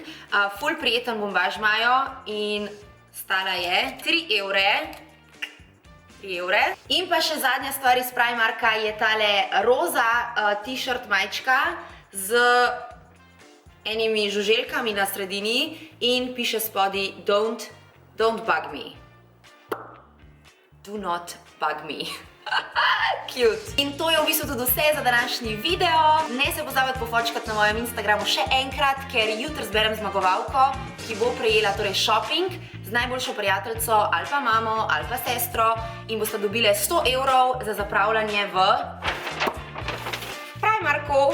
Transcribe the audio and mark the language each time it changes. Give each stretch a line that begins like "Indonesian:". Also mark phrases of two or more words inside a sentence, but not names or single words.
Slovenian: Ful prijeten bombaž imajo in stala je 3 evre. 3 evre. In pa še zadnja stvar iz Primarka je tale roza t-shirt majčka z enimi žuželkami na sredini in piše spodaj
English: don't bug me. Do not bug me. Cute.
Slovenian: In to je v bistvu tudi vse za današnji video. Ne se pozabite pofočkati na mojem Instagramu še enkrat, ker jutri zberem zmagovalko, ki bo prejela torej shopping z najboljšo prijateljico ali pa mamo ali pa sestro in boste dobile 100 evrov za zapravljanje v Primarku.